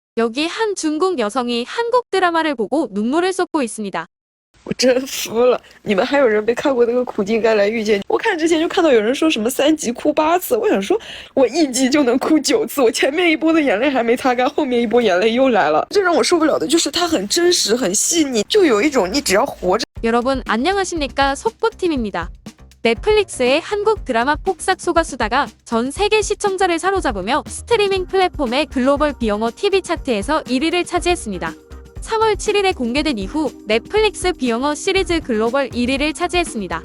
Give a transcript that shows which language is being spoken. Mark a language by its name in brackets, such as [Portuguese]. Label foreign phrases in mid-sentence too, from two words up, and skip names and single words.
[Korean] 여기 한 중국 여성이 한국 드라마를 보고 눈물을 쏟고 있습니다. [Chinese] 我真服了！你们还有人没看过那个《苦尽甘来遇见你》？我看之前就看到有人说什么3集哭8次，我想说，我1集就能哭9次，我前面一波的眼泪还没擦干，后面一波眼泪又来了。最让我受不了的就是它很真实、很细腻，就有一种你只要活着。 [Korean] 여러분 안녕하십니까? 속보팀입니다. 넷플릭스의 한국 드라마 폭삭 소가수다가 전 세계 시청자를 사로잡으며 스트리밍 플랫폼의 글로벌 비영어 TV 차트에서 1위를 차지했습니다. 3월 7일에 공개된 이후 넷플릭스 비영어 시리즈 글로벌 1위를 차지했습니다.